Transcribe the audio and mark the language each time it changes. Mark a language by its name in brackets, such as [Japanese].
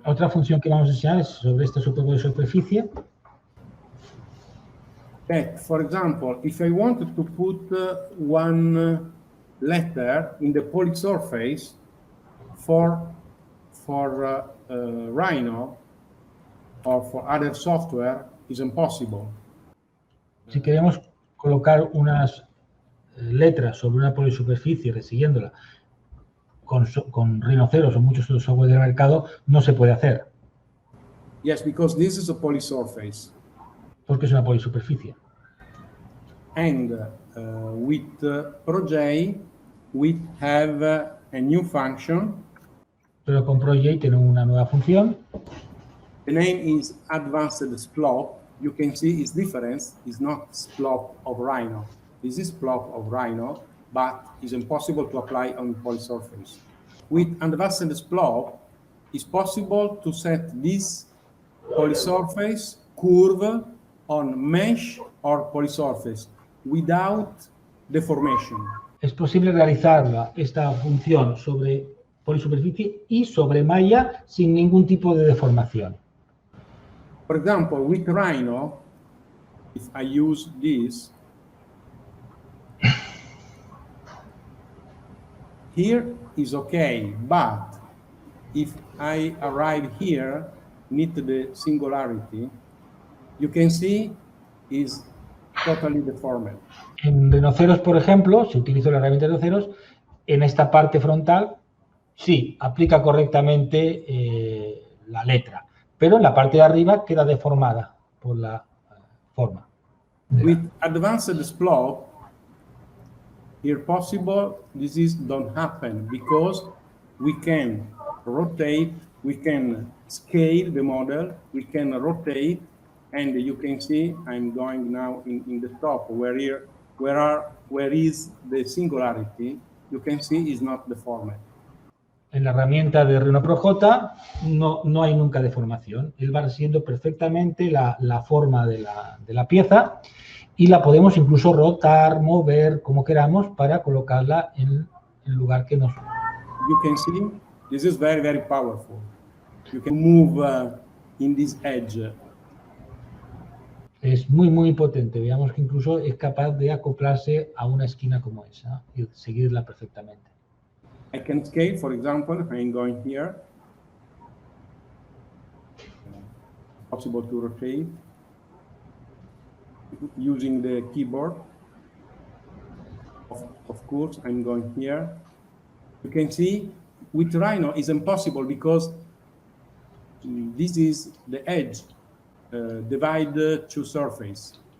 [Spanish] Otra función que vamos a enseñar es sobre esta superficie. [English] That, for example, if I wanted to put one letter in the polysurface for Rhino or for other software, is impossible. [Spanish] Si queremos colocar unas letras sobre una polisuperficie siguiéndola con rinoceros o muchos otros software del mercado, no se puede hacer. [English] Yes, because this is a polysurface. [Spanish] Porque es una polisuperficie. [English] And with ProJ, we have a new function. [Spanish] Pero con ProJ tenemos una nueva función. [English] The name is Advanced Splop. You can see its difference is not Splop of Rhino. This is Splop of Rhino, but it's impossible to apply on polysurface. With Advanced Splop, it's possible to set this polysurface curve on mesh or polysurface without deformation. [Spanish] Es posible realizar esta función sobre polisuperficie y sobre malla sin ningún tipo de deformación. [English] For example, with Rhino, if I use this, here is okay, but if I arrive here, need the singularity, you can see is totally deformed. [Spanish] En rinoceros, por ejemplo, si utilizo la herramienta de rinoceros, en esta parte frontal, sí, aplica correctamente la letra, pero en la parte de arriba queda deformada por la forma. [English] With Advanced Splop, here possible, this is don't happen because we can rotate, we can scale the model, we can rotate, and you can see I'm going now in the top where is the singularity, you can see is not deformed. [Spanish] En la herramienta de RhinoProJ no hay nunca deformación. Él va siguiendo perfectamente la forma de la pieza y la podemos incluso rotar, mover, como queramos, para colocarla en el lugar que nos... [English] You can see, this is very, very powerful. You can move in this edge. [Spanish] Es muy, muy potente. Veamos que incluso es capaz de acoplarse a una esquina como esa y seguirla perfectamente. [English] I can scale, for example, I'm going here. Possible to rotate using the keyboard. Of course, I'm going here. You can see with Rhino is impossible because this is the edge, divide two surface.